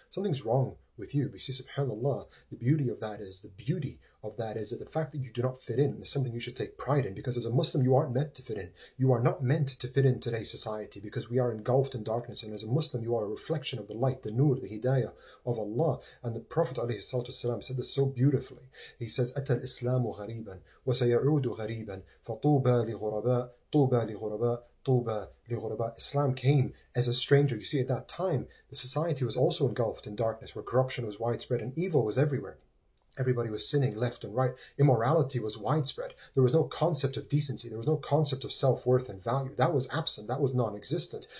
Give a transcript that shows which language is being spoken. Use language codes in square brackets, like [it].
[en] Something's wrong with you. But you see, subhanAllah, the beauty of that is that the fact that you do not fit in is something you should take pride in, because as a Muslim you aren't meant to fit in. You are not meant to fit in today's society, because we are engulfed in darkness, and as a Muslim you are a reflection of the light, the nur, the hidayah of Allah. And the Prophet ﷺ said this so beautifully. He says, [ar] أتى الإسلام غريبا وسيعود غريبا فطوبى لغرباء طوبى لغرباء طوبى لغرباء. [en] Islam came as a stranger. You see, at that time the society was also engulfed in darkness, where corruption was widespread and evil was everywhere. Everybody was sinning left and right. Immorality was widespread. There was no concept of decency. There was no concept of self-worth and value. That was absent. That was non-existent.